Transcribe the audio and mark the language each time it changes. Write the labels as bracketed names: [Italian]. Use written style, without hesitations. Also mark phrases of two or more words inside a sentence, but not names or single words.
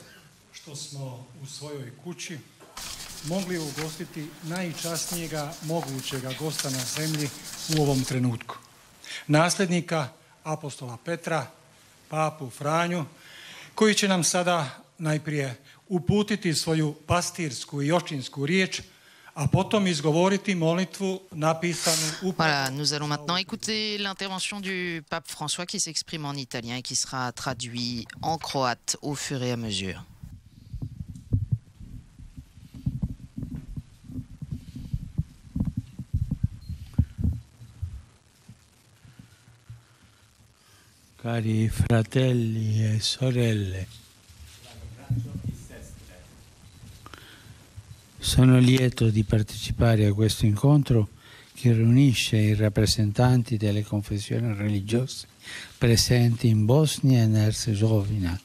[Croatian] što smo u svojoj kući mogli ugostiti najčasnijega mogućega gosta na zemlji u ovom trenutku. Nasljednika apostola Petra, papu Franju, koji će nam sada najprije uputiti svoju pastirsku i očinsku riječ, a potom izgovoriti molitvu napisanu u... [French] Voilà, nous allons maintenant écouter l'intervention du pape François qui s'exprime en italien et qui sera traduit en croate au fur et à mesure. [Italian] Cari fratelli e sorelle, sono lieto di partecipare a questo incontro che riunisce i rappresentanti delle confessioni religiose presenti in Bosnia e Erzegovina.